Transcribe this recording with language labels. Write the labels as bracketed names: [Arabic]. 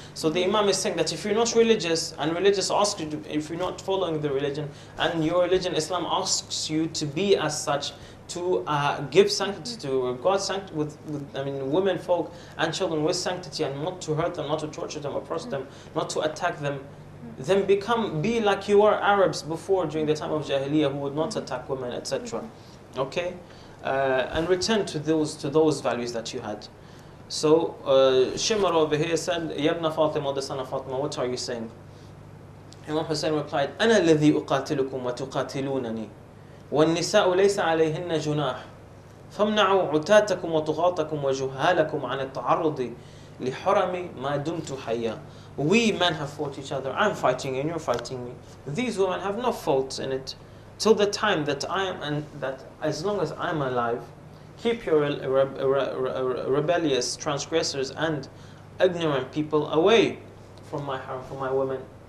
[English] So the Imam is saying that if you're not religious, and religious asks you to, if you're not following the religion, and your religion, Islam, asks you to be as such, to give sanctity, to regard sanctity with women folk and children with sanctity, and not to hurt them, not to torture them, oppress them, not to attack them, then be like you were Arabs before during the time of Jahiliyyah, who would not attack women, etc. Okay, and return to those values that you had. So Shimar over here said, Yabna Fatima, the son of Fatima, what are you saying? Imam Hussein replied, [Arabic] أنا الذي أقاتلكم وتقاتلونني والنساء ليس عليهن جناح فامنعوا عتاتكم وطغاتكم وجهالكم عن التعرض لحرم ما دمت حيا. [English] We men have fought each other. I'm fighting you and you're fighting me. These women have no fault in it. Till the time that I am, and that as long as I'm alive, keep your rebellious transgressors and ignorant people away from my harm, from my women.